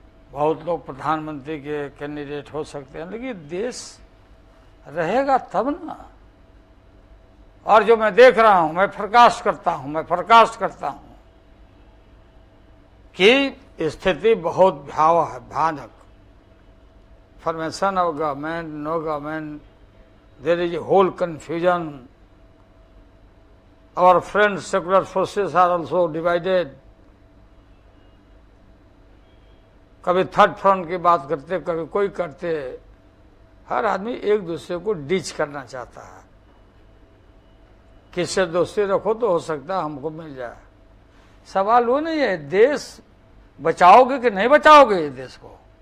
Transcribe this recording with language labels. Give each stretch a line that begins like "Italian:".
Hindi: बहुत लोग प्रधानमंत्री के कैंडिडेट हो सकते हैं, लेकिन देश रहेगा तब ना। और जो मैं देख रहा हूं, मैं फोरकास्ट करता हूं कि स्थिति बहुत भयावह है, भयानक।
English: formation of government, no government, there is a whole confusion. Our friends, secular forces are also divided.
Hindi: कभी थर्ड फ्रंट की बात करते, कभी कोई करते। हर आदमी एक दूसरे को डिच करना चाहता है। किससे दोस्ती रखो तो हो सकता है हमको मिल जाए। सवाल वो नहीं है देश बचाओगे कि नहीं बचाओगे ये देश को।